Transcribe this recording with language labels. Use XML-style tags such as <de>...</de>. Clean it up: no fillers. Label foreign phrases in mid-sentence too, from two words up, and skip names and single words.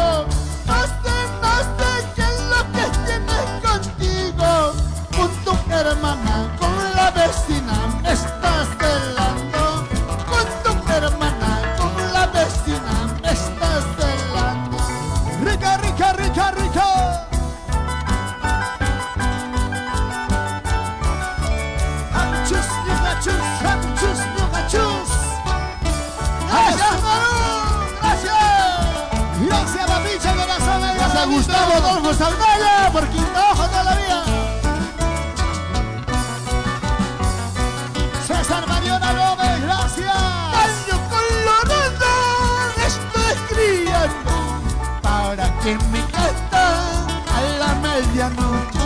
<es>No sé qué es lo que tienes contigo. Con tu hermana, con la vecina me estás celando. Con tu hermana, con la vecina me estás celando. Rica, rica, rica, rica. Cachus, cachus, cachus, cachus. ¡Gracias, Perú! ¡Gracias! Gracias, papicha, corazón. Gracias a Gustavo Adolfo Saldaya por quinta hoja toda la vida. César Mariona Gómez, gracias. Año colorado, estoy criando para que me canta a la medianoche.</es>